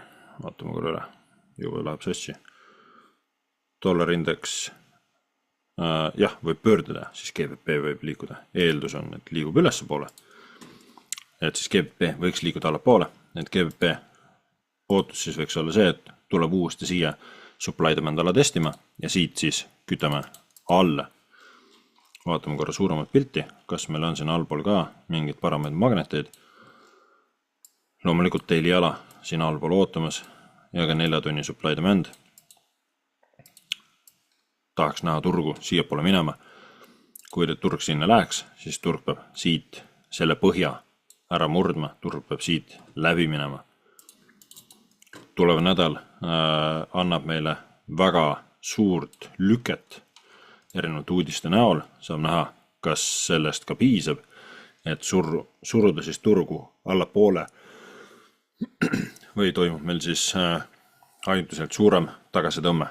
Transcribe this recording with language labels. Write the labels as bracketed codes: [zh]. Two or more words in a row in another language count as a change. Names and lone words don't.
[et] Vaatame korra üle. Juba läheb sassi. Dollari indeks jah, võib pöörduda, siis GBP võib liikuda. Eeldus on, et liigub ülesse poole. Et siis GBP võiks liikuda alla poole. Et GBP ootus siis võiks olla see, et tuleb uuesti siia [en] supply demand [et] ala testima ja siit siis kütame alla. Vaatame korra suuremat pilti, kas meil on siin allpool ka mingid paremaid magneteid. Loomulikult teili ala siin allpool ootamas ja ka 4 tunni [en] supply demand. [et] Tahaks näha turgu siia poole minema. Kui turg sinna läheks, siis turg peab siit selle põhja ära murdma, turg peab siit läbi minema. Tulev nädal annab meile väga suurt lüket erinevate uudiste näol, saab näha, kas sellest ka piisab, et suruda siis turgu alla poole või toimub meil siis ainult suurem tagasitõmme.